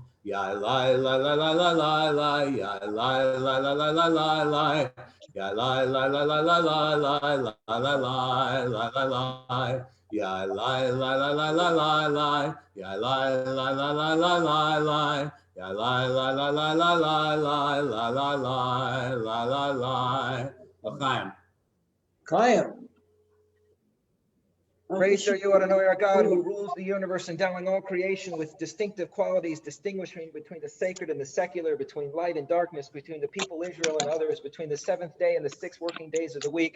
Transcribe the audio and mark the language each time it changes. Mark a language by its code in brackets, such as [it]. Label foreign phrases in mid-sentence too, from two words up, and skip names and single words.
[en] Ya la la la la la la la, ya la la la la la la la, ya la la la la la la la la la la la. Ya la la la la la la la, ya la la la la la la la, ya la la la la la la la la la. L'chaim. Chaim. Praised are you, Adonai, our God, who rules the universe, endowing all creation with distinctive qualities, distinguishing between the sacred and the secular, between light and darkness, between the people Israel and others, between the seventh day and the 6 working days of the week.